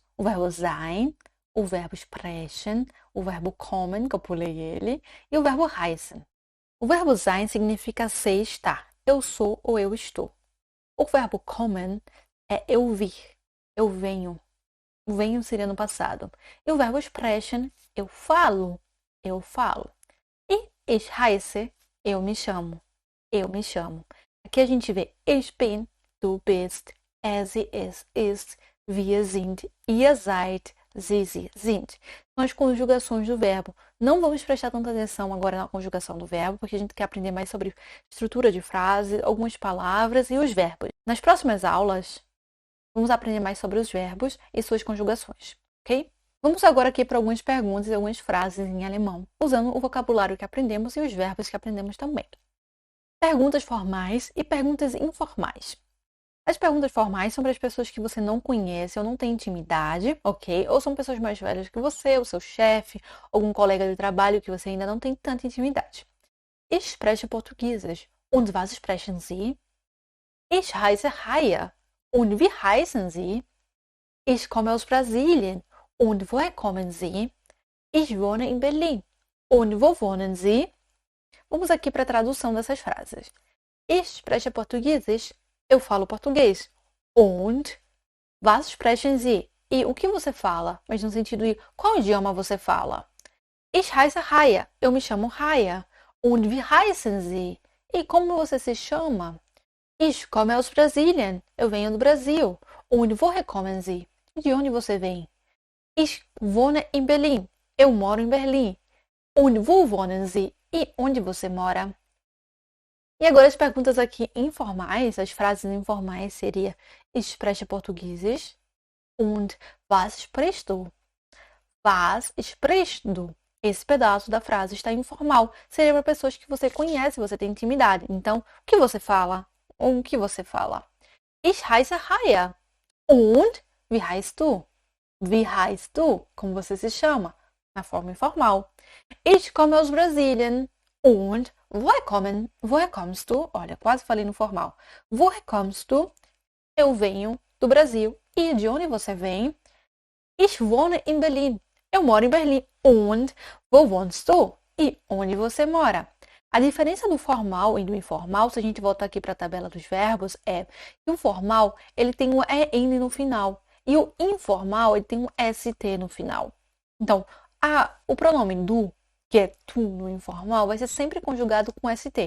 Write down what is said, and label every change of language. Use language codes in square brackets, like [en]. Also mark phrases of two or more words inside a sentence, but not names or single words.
[pt] O verbo sein, o verbo sprechen, o verbo kommen, que eu pulei ele, e o verbo heißen. O verbo sein significa ser, estar. Eu sou ou eu estou. O verbo kommen é eu vir, eu venho. O venho seria no passado. E o verbo sprechen, eu falo, eu falo. [de] E ich heiße, [pt] eu me chamo, eu me chamo. Aqui a gente vê [de] ich bin, du bist, sie, es ist, wir sind, ihr seid, sie sind. [pt] São as conjugações do verbo. Não vamos prestar tanta atenção agora na conjugação do verbo, porque a gente quer aprender mais sobre estrutura de frase, algumas palavras e os verbos. Nas próximas aulas, vamos aprender mais sobre os verbos e suas conjugações, ok? Vamos agora aqui para algumas perguntas e algumas frases em alemão, usando o vocabulário que aprendemos e os verbos que aprendemos também. Perguntas formais e perguntas informais. As perguntas formais são para as pessoas que você não conhece ou não tem intimidade, ok? Ou são pessoas mais velhas que você, o seu chefe, algum colega de trabalho que você ainda não tem tanta intimidade. [de] Ich spreche Portugiesisch. Und was sprechen Sie? Ich heiße Raya. Und wie heißen Sie? Ich komme aus Brasilien. Und woher kommen Sie? Ich wohne in Berlin. Und wo wohnen Sie? [pt] Vamos aqui para a tradução dessas frases. [de] Ich spreche Portugiesisch. [pt] Eu falo português. [de] Und was sprechen Sie? [pt] E o que você fala? Mas no sentido de qual idioma você fala? [de] Ich heiße Raya. [pt] Eu me chamo Raya. [de] Und wie heißen Sie? [pt] E como você se chama? [de] Ich komme aus Brasilien. [pt] Eu venho do Brasil. [de] Und woher kommen Sie? [pt] De onde você vem? [de] Ich wohne in Berlin. [pt] Eu moro em Berlim. [de] Und wo wohnen Sie? [pt] E onde você mora? E agora as perguntas aqui informais, as frases informais seria [de] Ich spreche Portugiesisch und was sprichst du? Was sprichst du? [pt] Esse pedaço da frase está informal. Seria para pessoas que você conhece, você tem intimidade. Então, o que você fala? O que você fala? [de] Ich heiße Raya. Und wie heißt du? Wie heißt du? [pt] Como você se chama? Na forma informal. [de] Ich komme aus Brasilien. Und woher kommst du? [pt] Olha, quase falei no formal. [de] Woher kommst du? [pt] Eu venho do Brasil. E de onde você vem? [de] Ich wohne in Berlin. [pt] Eu moro em Berlim. [de] Und wo wohnst du? [pt] E onde você mora? A diferença do formal e do informal, se a gente voltar aqui para a tabela dos verbos, é que o formal ele tem um EN no final. E o informal ele tem um ST no final. Então, o pronome du, que é tu no informal, vai ser sempre conjugado com ST.